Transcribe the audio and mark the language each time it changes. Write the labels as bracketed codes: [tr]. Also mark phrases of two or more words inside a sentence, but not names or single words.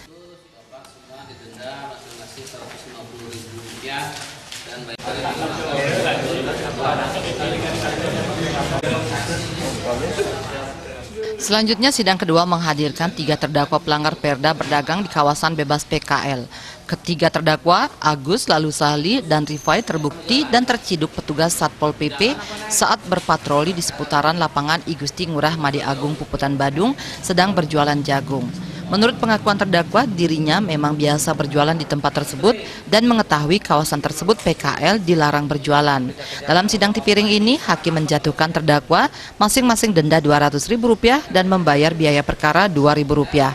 [id] Selanjutnya sidang kedua menghadirkan 3 terdakwa pelanggar Perda berdagang di kawasan bebas PKL. Ketiga terdakwa, Agus, Lalusali, dan Rifai terbukti dan terciduk petugas Satpol PP saat berpatroli di seputaran lapangan I Gusti Ngurah Made Agung Puputan Badung sedang berjualan jagung. Menurut pengakuan terdakwa, dirinya memang biasa berjualan di tempat tersebut dan mengetahui kawasan tersebut PKL dilarang berjualan. Dalam sidang Tipiring ini, hakim menjatuhkan terdakwa masing-masing denda Rp200.000 dan membayar biaya perkara Rp2.000.